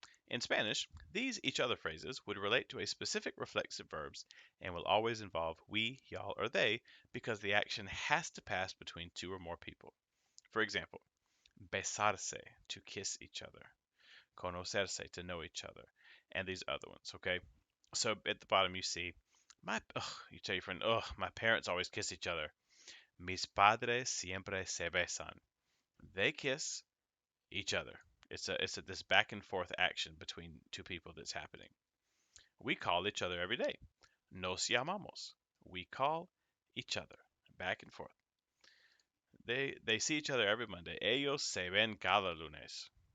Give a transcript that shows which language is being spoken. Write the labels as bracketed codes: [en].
[en] In Spanish, these each other phrases would relate to a specific reflexive verbs and will always involve we, y'all, or they because the action has to pass between two or more people. For example, besarse, to kiss each other, conocerse, to know each other, and these other ones, okay? So at the bottom you see, you tell your friend, my parents always kiss each other. [es] Mis padres siempre se besan. [en] They kiss each other. It's this back and forth action between two people that's happening. We call each other every day. [es] Nos llamamos. [en] We call each other back and forth. They see each other every Monday. [es] Ellos se ven cada lunes.